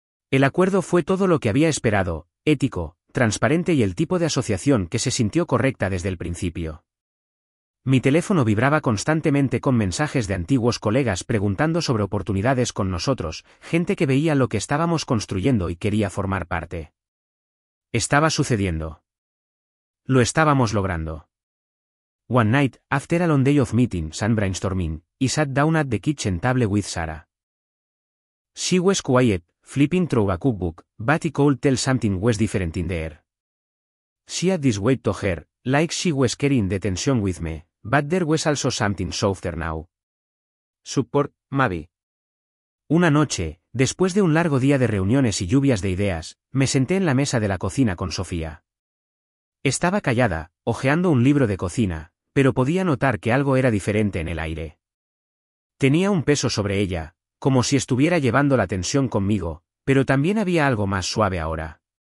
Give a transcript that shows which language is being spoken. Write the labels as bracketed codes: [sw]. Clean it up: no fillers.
[es] El acuerdo fue todo lo que había esperado, ético, transparente y el tipo de asociación que se sintió correcta desde el principio. Mi teléfono vibraba constantemente con mensajes de antiguos colegas preguntando sobre oportunidades con nosotros, gente que veía lo que estábamos construyendo y quería formar parte. Estaba sucediendo. Lo estábamos logrando. [en] One night, after a long day of meetings and brainstorming, I sat down at the kitchen table with Sarah. She was quiet, flipping through a cookbook, but I could tell something was different in the air. She had this weight to her, like she was carrying the tension with me, but there was also something softer now. Support, maybe. [es] Una noche, después de un largo día de reuniones y lluvias de ideas, me senté en la mesa de la cocina con Sofía. Estaba callada, hojeando un libro de cocina, pero podía notar que algo era diferente en el aire. Tenía un peso sobre ella, como si estuviera llevando la tensión conmigo, pero también había algo más suave ahora.